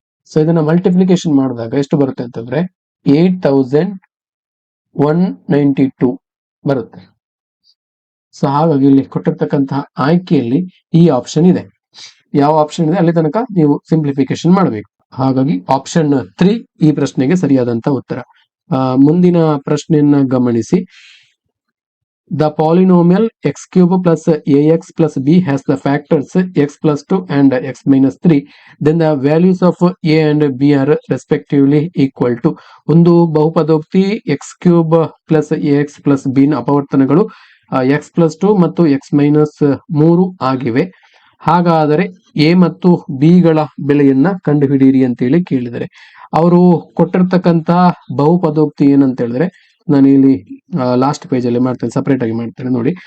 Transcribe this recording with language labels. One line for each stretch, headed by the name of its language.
Kannada: So ಇದನ್ನ multiplication ಮಾಡಿದಾಗ ಎಷ್ಟು ಬರುತ್ತೆ ಅಂತಂದ್ರೆ 8192 ಬರುತ್ತೆ. ಸೊ ಹಾಗಾಗಿ ಇಲ್ಲಿ ಕೊಟ್ಟಿರ್ತಕ್ಕಂತಹ ಆಯ್ಕೆಯಲ್ಲಿ ಈ ಆಪ್ಷನ್ ಇದೆ. ಯಾವ ಆಪ್ಷನ್ ಇದೆ ಅಲ್ಲಿ ತನಕ ನೀವು ಸಿಂಪ್ಲಿಫಿಕೇಶನ್ ಮಾಡಬೇಕು. ಹಾಗಾಗಿ ಆಪ್ಷನ್ 3 ಈ ಪ್ರಶ್ನೆಗೆ ಸರಿಯಾದಂತ ಉತ್ತರ. ಮುಂದಿನ ಪ್ರಶ್ನೆಯನ್ನ ಗಮನಿಸಿ.
English: The polynomial x³ + ax + b has the factors x + 2 and x - 3. Then the values of a and b are respectively equal to.
Kannada: ಒಂದು ಬಹುಪದೋಕ್ತಿ x³ + ax + b ನ ಅಪವರ್ತನಗಳು x + 2 ಮತ್ತು x - 3 ಆಗಿವೆ. ಹಾಗಾದರೆ a ಮತ್ತು b ಗಳ ಬೆಲೆಯನ್ನ ಕಂಡುಹಿಡಿಯಿರಿ ಅಂತೇಳಿ ಕೇಳಿದರೆ, ಅವರು ಕೊಟ್ಟಿರ್ತಕ್ಕಂತಹ ಬಹುಪದೋಕ್ತಿ ಏನಂತ ಹೇಳಿದ್ರೆ, ನಾನು ಇಲ್ಲಿ ಲಾಸ್ಟ್ ಪೇಜ್ ಅಲ್ಲಿ ಮಾಡ್ತೇನೆ, ಸಪರೇಟ್ ಆಗಿ ಮಾಡ್ತೇನೆ ನೋಡಿ.